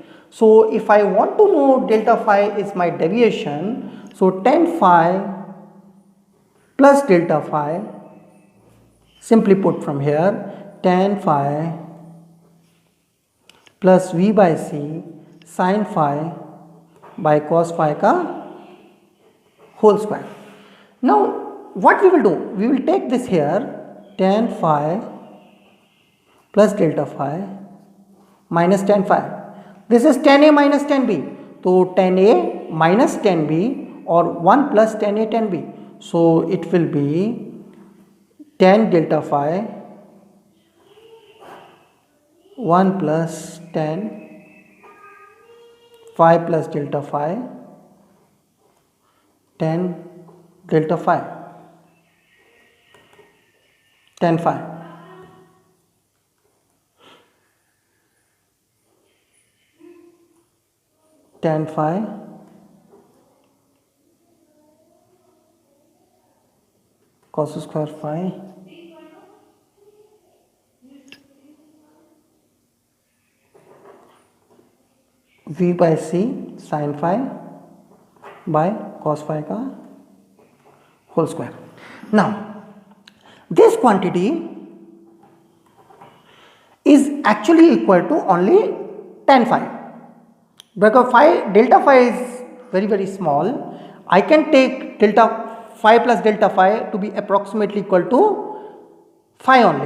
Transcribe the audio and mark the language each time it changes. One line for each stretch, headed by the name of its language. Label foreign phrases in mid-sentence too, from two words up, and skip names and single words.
English: So if I want to know delta phi is my deviation, so tan phi plus delta phi, simply put from here, tan phi plus v by c sin phi by cos phi ka whole square. Now what we will do? We will take this here, tan phi plus delta phi minus tan phi. This is tan A minus tan B. So tan A minus tan B, or 1 plus tan A tan B. So it will be tan delta phi 1 plus tan phi plus delta phi tan delta phi tan phi. Tan phi cos square phi v by c sin phi by cos phi ka whole square. Now this quantity is actually equal to only tan phi. Because delta phi is very small, I can take delta phi plus delta phi to be approximately equal to phi only.